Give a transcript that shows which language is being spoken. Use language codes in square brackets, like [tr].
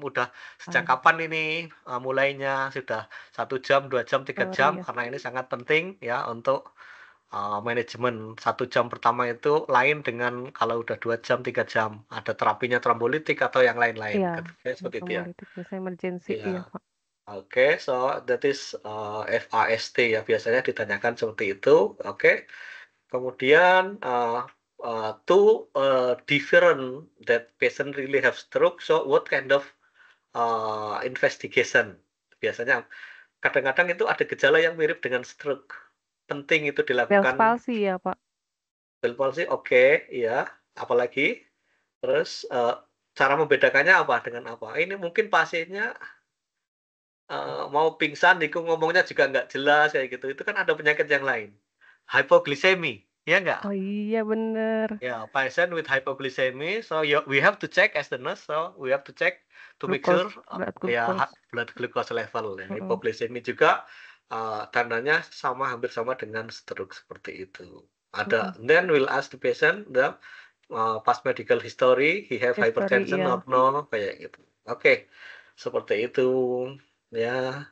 [id] Udah sejak kapan ini mulainya? Sudah 1 jam, 2 jam, 3 jam karena ini sangat penting ya untuk manajemen. 1 jam pertama itu lain dengan kalau udah 2 jam, 3 jam. Ada terapinya trombolitik atau yang lain-lain. Iya, Seperti itu ya. biasanya emergency ya, Pak. [en] Oke, so that is FAST ya. [id] Biasanya ditanyakan seperti itu. Oke. [en] Kemudian to different that patient really have stroke. So what kind of investigation? [id] Biasanya kadang-kadang itu ada gejala yang mirip dengan stroke. Penting itu dilakukan. Bell's palsy ya, Pak. Bell's palsy, oke, ya. Apalagi? Terus cara membedakannya apa dengan apa? Ini mungkin pasiennya mau pingsan, ngomongnya juga nggak jelas kayak gitu. Itu kan ada penyakit yang lain. Hypoglycemia, ya nggak? Oh iya bener. [en] Ya, patient with hypoglycemia, so we have to check as the nurse, so we have to check to make sure blood glucose level. Ya. [id] Hypoglycemia juga tandanya hampir sama dengan stroke seperti itu. [en] Ada, then we'll ask the patient the past medical history, he have hypertension or no, [id] kayak gitu. Oke, seperti itu. Ya.